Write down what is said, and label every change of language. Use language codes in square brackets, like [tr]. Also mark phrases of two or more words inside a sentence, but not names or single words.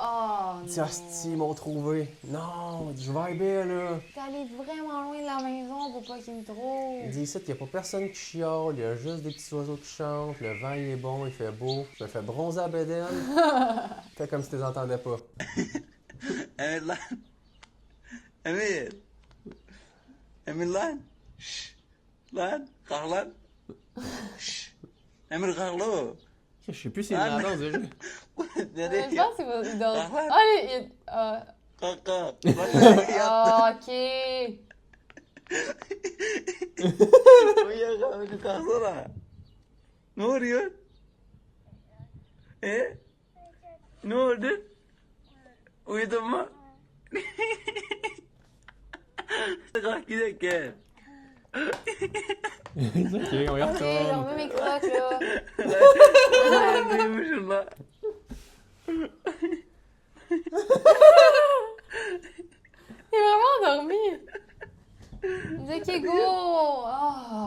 [fr] Oh Il dit, hostie, ils m'ont trouvé. Non, je vais bien là. T'es allé vraiment loin de la maison pour pas qu'il me trouve. Il dit ici qu'il n'y a pas personne qui chiale, il y a juste des petits oiseaux qui chantent, le vent il est bon, il fait beau. Je me fais bronzer à Bédène. Fais comme si tu les entendais pas. [tr] Amir lan. Amir. Amir lan. Şşş. Lan. Kalk lan. Şşş. Amir kalk lo. [fr] Je sais plus s'il est dans on dirait. [tr] Nereye [fr] Je [tr] ya? [fr] pense qu'il va il dort. Ah ouais? Allez, [tr] Kalk kalk. Bak nereye yattı. [fr] OK. [tr] Uyuyakalk kalksana. Ne oluyor? Ne oldu? Uyudun mu? Kalk gidelim gel. [fr] Ok, on y OK, je retourne. remets mes crocs là. [tr] Neymişim lan? [fr] Il est vraiment endormi. Il dit OK, go. Oh.